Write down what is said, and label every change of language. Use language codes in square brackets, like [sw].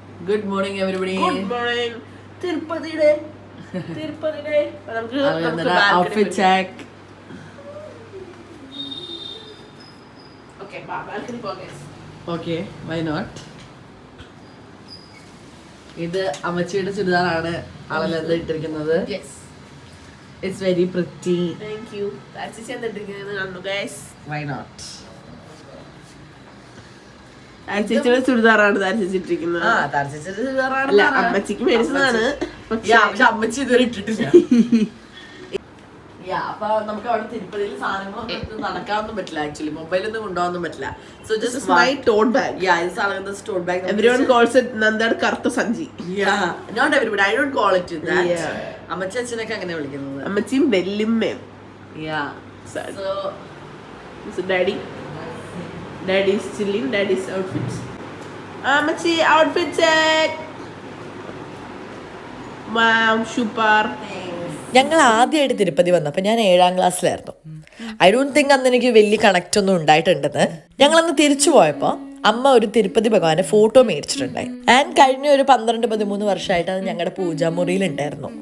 [en] Good morning everybody. Good morning. [ml] തിരുപ്പതിയുടെ നമുക്ക് [en] outfit check. [ml] Okay, balcony പോകാം. [en] Okay, why not? [ml] ഇത് അമ്മച്ചിയുടെ ചുരിദാറാണ് ആളെല്ലാം ഇട്ടിരിക്കുന്നത്. [en] Yes. It's very pretty. Thank you. That's it. കണ്ടു guys. Why not? [ml] ചേച്ചിയുടെ ചുരിദാറാണ് ധരിച്ചിട്ടിരിക്കുന്നത്. അല്ല, അമ്മച്ചിക്ക് മേടിച്ചതാണ്. പക്ഷെ അമ്മച്ചി ഇതുവരെ ഇട്ടിട്ടില്ല. അപ്പൊ നമുക്ക് അവിടെ തിരുപ്പതിയിൽ സാധനങ്ങളൊന്നും നടക്കാനൊന്നും പറ്റില്ല. ആക്ച്വലി മൊബൈലൊന്നും കൊണ്ടുപോകാനൊന്നും പറ്റില്ല. [en] So just my tote bag. [ml] ഇത് സാധനങ്ങളുടെ tote bag. [en] Everyone calls it [ml] നന്ദയുടെ കറുത്ത സഞ്ചി. [en] Not everybody. I don't call it that. [ml] അമ്മച്ചി അച്ഛനൊക്കെ അങ്ങനെ വിളിക്കുന്നത്. അമ്മച്ചിയും വെല്ലിമ്മയും. [en] So Daddy's chilling. Daddy's outfits. അമ്മച്ചി outfit check. Wow, super. [ml] ഞങ്ങൾ ആദ്യമായിട്ട് തിരുപ്പതി വന്നപ്പോൾ ഞാൻ 7ാം ക്ലാസ്സിലായിരുന്നു. [en] I don't think [ml] അന്ന് എനിക്ക് വലിയ കണക്റ്റ് ഒന്നും ഉണ്ടായിട്ടുണ്ടെന്ന്. ഞങ്ങളന്ന് തിരിച്ചു പോയപ്പോൾ അമ്മ ഒരു തിരുപ്പതി ഭഗവാന്റെ ഫോട്ടോ മേടിച്ചിട്ടുണ്ടായി. ആൻഡ് കഴിഞ്ഞ ഒരു 12-13 വർഷമായിട്ട് അത് ഞങ്ങളുടെ പൂജാമുറിയിൽ ഉണ്ടായിരുന്നു.